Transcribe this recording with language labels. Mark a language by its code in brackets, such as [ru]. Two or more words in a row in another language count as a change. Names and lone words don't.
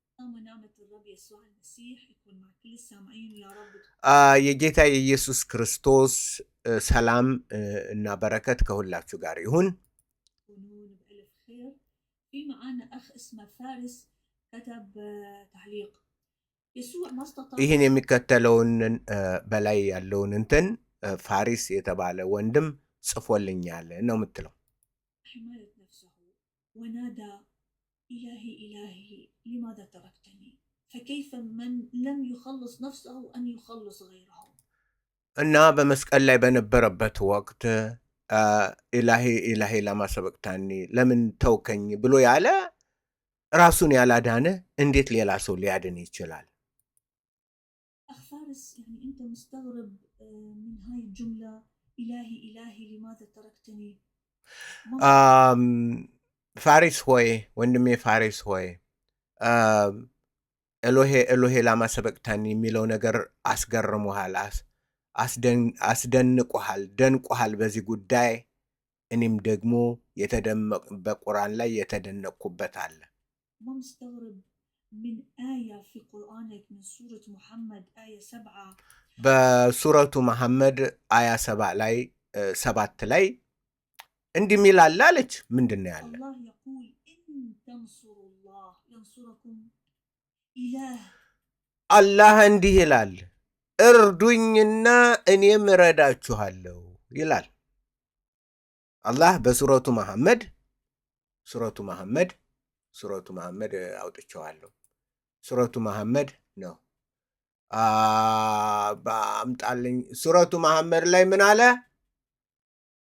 [am] የጌታ የኢየሱስ ክርስቶስ ሰላም እና በረከት ከሁላችሁ ጋር ይሁን። ይህን የሚከተለውን በላይ ያለውን እንትን ፋሪስ የተባለ ወንድም ጽፎልኛል ነው የምትለው። [ar] ونادى إلهي إلهي لماذا تركتني فكيف من لم يخلص نفسه أن يخلص غيره [am] እና በመስቀል ላይ በነበረበት ወቅት [arc] ܐܠܗܝ ܐܠܗܝ ܠܡܐ ܫܒܩܬܢܝ [am] ለምን ተውከኝ ብሎ ያለ ራሱን ያላዳነ እንዴት ሌላ ሰው ሊያድን ይችላል? [ar] أخ فارس يعني أنت مستغرب من هاي الجملة إلهي إلهي لماذا تركتني [am] ፋሪስ ሆይ ወንድሜ ፋሪስ ሆይ [arc] ܐܠܗܝ ܐܠܗܝ ܠܡܐ ܫܒܩܬܢܝ [am] የሚለው ነገር አስገርሞሃል፣ አስደንቆሃል፣ ደንቆሃል በዚህ ጉዳይ። እኔም ደግሞ በቁርአን ላይ የተደነቅኩበት አለ። [ar] ما مستغرب من آية في قرآنك من سورة محمد آية 7 [am] በሱረቱ መሐመድ አያ 7 ላይ እንዲህ ሚል አለ አለች። ምንድን ነው ያለ? [ar] الله يقول إن تنصروا الله ينصركم إله [am] አላህ እንዲህ ይላል፣ እርዱኝና እኔም እረዳችኋለሁ ይላል አላህ በሱረቱ መሐመድ አውጥቼዋለሁ። ሱረቱ መሐመድ ነው። አምጣልኝ። ሱረቱ መሐመድ ላይ ምን አለ?